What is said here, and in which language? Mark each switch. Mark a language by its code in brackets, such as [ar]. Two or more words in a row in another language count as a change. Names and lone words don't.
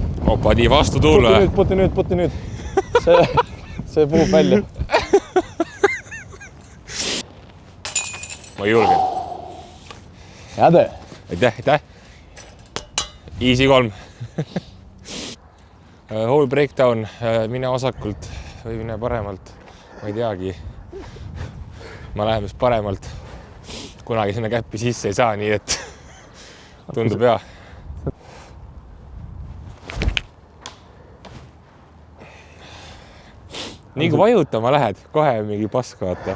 [et] Opa, nii vastu tuul. Puti nüüd. See puhub välja. Ma julgen. Heade. Aitäh. [en] Easy 3. Whole breakdown, [et] mine vasakult või mine paremalt. Ma ei teagi. Ma lähen vist paremalt. Kunagi sinna käppi sisse ei saa, nii et tundub hea. Nii kui vajutama lähed, kohe mingi paska vaata.